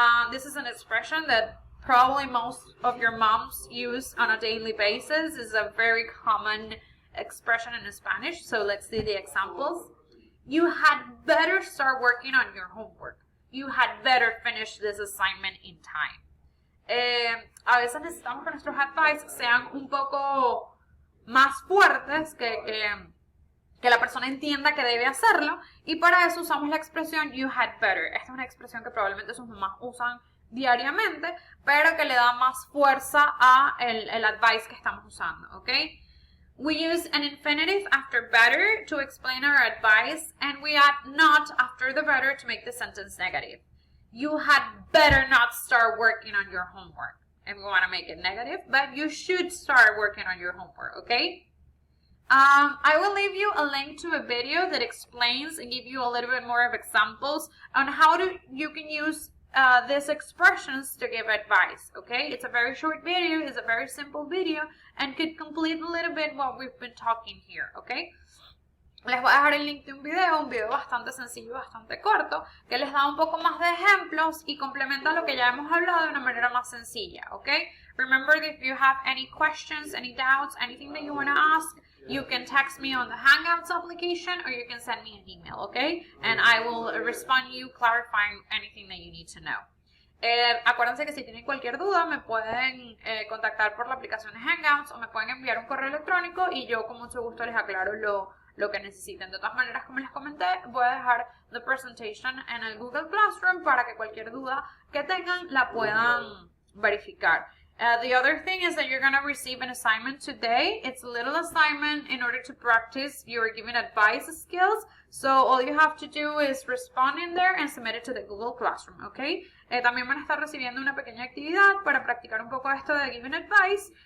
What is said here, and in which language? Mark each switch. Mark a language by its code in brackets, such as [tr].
[en] This is an expression that probably most of your moms use on a daily basis. It's a very common expression in Spanish. So let's see the examples. You had better start working on your homework. You had better finish this assignment in time. [es] A veces necesitamos que nuestros advice sean un poco más fuertes, que la persona entienda que debe hacerlo, y para eso usamos la expresión you had better. Esta es una expresión que probablemente sus mamás usan diariamente, pero que le da más fuerza a el advice que estamos usando, ¿ok? [en] We use an infinitive after better to explain our advice, and we add not after the better to make the sentence negative. You had better not start working on your homework. And we want to make it negative, but you should start working on your homework, okay? I will leave you a link to a video that explains and give you a little bit more of examples on how you can use these expressions to give advice, okay? It's a very short video, it's a very simple video, and could complete a little bit what we've been talking here, okay? [es] Les voy a dejar el link de un video bastante sencillo, bastante corto, que les da un poco más de ejemplos y complementa lo que ya hemos hablado de una manera más sencilla, okay? [en] Remember that if you have any questions, any doubts, anything that you want to ask, you can text me on the Hangouts application or you can send me an email, okay? And I will respond to you clarifying anything that you need to know. [es] Acuérdense que si tienen cualquier duda me pueden contactar por la aplicación de Hangouts o me pueden enviar un correo electrónico y yo con mucho gusto les aclaro lo que necesiten. De todas maneras, como les comenté, voy a dejar the presentation en el Google Classroom para que cualquier duda que tengan la puedan verificar. [en] The other thing is that you're going to receive an assignment today. It's a little assignment in order to practice your giving advice skills. So all you have to do is respond in there and submit it to the Google Classroom, okay? [es] También van a estar recibiendo una pequeña actividad para practicar un poco esto de giving advice.